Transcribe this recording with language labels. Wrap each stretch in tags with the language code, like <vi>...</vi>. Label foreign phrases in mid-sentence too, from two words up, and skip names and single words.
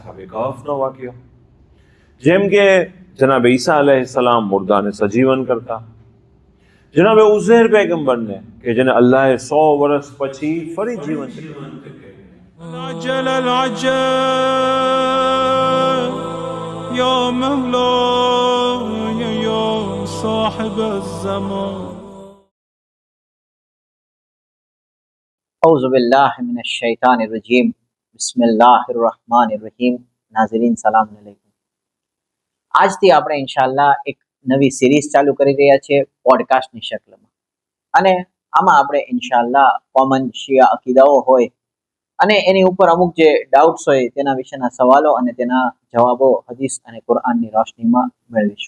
<gu>અસહાબે કહફનો વાક્ય, જેમ કે જનાબ ઈસા અલૈહિસ્સલામ મુર્દાને સજીવન કરતા, જનાબ ઉઝૈર પૈગંબરને કે જેને અલ્લાહે 100 વર્ષ પછી ફરી જીવંત કર્યા.</gu> <ar>العجل العجل يا مولاي يا صاحب الزمان. أعوذ باللہ من الشیطان الرجیم. بسم اللہ الرحمن الرحیم.</ar> <gu>નાઝરીન</gu> <ar>سلام عليكم.</ar> <gu>આજથી આપણે ઇન્શાઅલ્લાહ એક નવી સિરીઝ ચાલુ કરી રહ્યા છીએ પોડકાસ્ટની શક્લમાં, અને આમાં આપણે ઇન્શાઅલ્લાહ કોમન શિયા અકીદાઓ હોય અને એની ઉપર અમુક જે ડાઉટ્સ હોય તેના વિશેના સવાલો અને તેના જવાબો હદીસ અને કુરઆનની રોશનીમાં મેળવીશું.</gu>